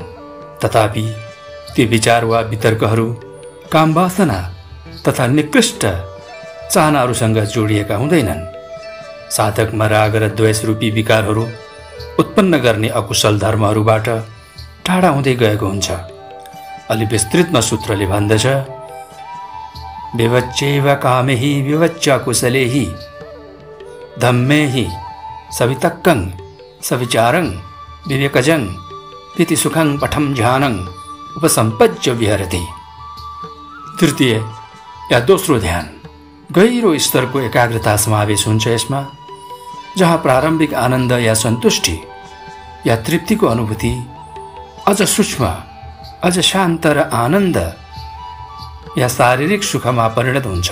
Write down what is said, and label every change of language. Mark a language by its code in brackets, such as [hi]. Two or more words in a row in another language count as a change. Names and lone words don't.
[ne] तथापि ती विचार वा वितर्कहरू कामवासना तथा निकृष्ट चाहनाहरूसँग जोडिएका हुँदैनन्। साधकमा राग र द्वेष रूपी विकारहरू उत्पन्न गर्ने अकुशल धर्महरूबाट टाढा हुँदै गएको हुन्छ। अलि विस्तृतमा सूत्रले भन्दछ, [pi] विवच्चैव कामेहि विवच्च कुशलेहि धम्मेहि सवितक्कं सविचारं विवेकजं पिति सुखं पठं ध्यानं उपसम्पज्य विहरति। [ne] तृतीय या दोस्रो ध्यान गहिरो स्तरको एकाग्रता समावेश हुन्छ। यसमा जहाँ प्रारम्भिक आनन्द या सन्तुष्टि या तृप्तिको अनुभूति अझ सूक्ष्म, अझ शान्त र आनन्द या शारीरिक सुखमा परिणत हुन्छ।